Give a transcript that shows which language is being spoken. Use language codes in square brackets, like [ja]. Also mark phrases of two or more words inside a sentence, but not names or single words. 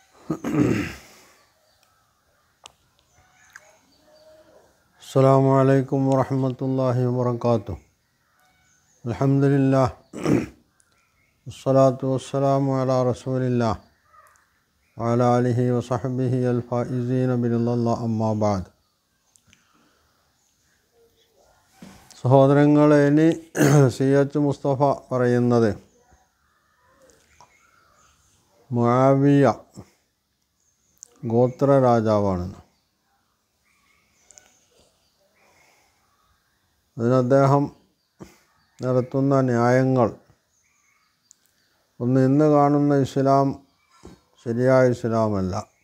[ar] السلام عليكم ورحمة الله وبركاته. الحمد لله والصلاة والسلام على رسول الله وعلى آله وصحبه الفائزين برضا الله أما بعد. [ml] സഹോദരങ്ങളെ, ഇനി സി.എച്ച്. മുസ്തഫ പറയുന്നത് മുആവിയ ഗോത്ര രാജാവാണെന്ന്. അതിന് അദ്ദേഹം നടത്തുന്ന ന്യായങ്ങൾ, ഒന്ന്, ഇന്ന് കാണുന്ന ഇസ്ലാം ശരിയായ ഇസ്ലാമല്ല.